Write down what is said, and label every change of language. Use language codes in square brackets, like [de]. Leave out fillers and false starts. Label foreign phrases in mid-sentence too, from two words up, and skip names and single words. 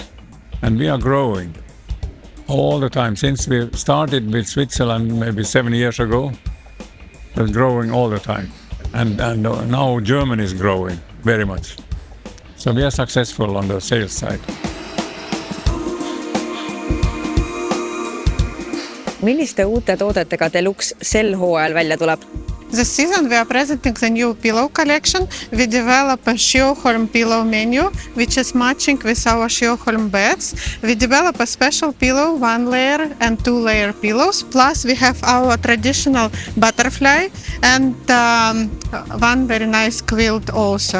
[en] And we are growing all the time. Since we started with Switzerland maybe 7 years ago, we're growing all the time. And now Germany is growing very much. So we are successful on the sales side. [et] Milliste uute toodetega Deluxe sel hooajal välja tuleb? [en] this season we are presenting the new pillow collection. We develop a Sjöholm pillow menu, which is matching with our Sjöholm beds. We develop a special pillow, 1-layer and 2-layer pillows. Plus we have our traditional butterfly and one very nice quilt also.